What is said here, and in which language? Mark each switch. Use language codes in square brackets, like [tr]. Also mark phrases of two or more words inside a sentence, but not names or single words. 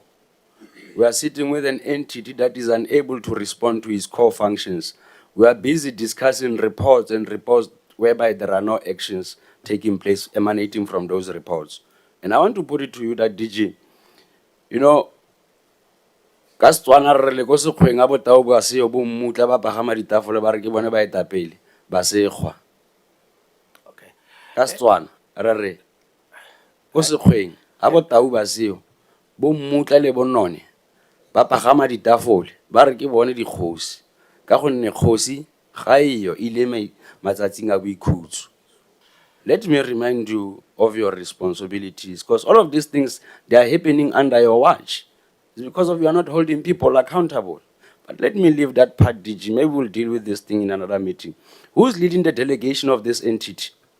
[en] We are sitting with an entity that is unable to respond to its core functions. We are busy discussing reports and reports whereby there are no actions taking place emanating from those reports. And I want to put it to you that DG, you know, [tn] ka Setswana re le ko sekgweng a botao ba seo bo mmutla ba pagama ditafole ba re ke bone ba etapele ba sekgwa. Okay. Ka Setswana re re ko sekgweng a botao ba seo bo mmutla le bonone ba pagama ditafole ba re ke bone dikgosi ka gonne kgosi ga eyo ile matsatsing a boikhutso. [en] Let me remind you of your responsibilities, because all of these things, they are happening under your watch. It's because of you are not holding people accountable. But let me leave that part, DG. Maybe we'll deal with this thing in another meeting. Who's leading the delegation of this entity?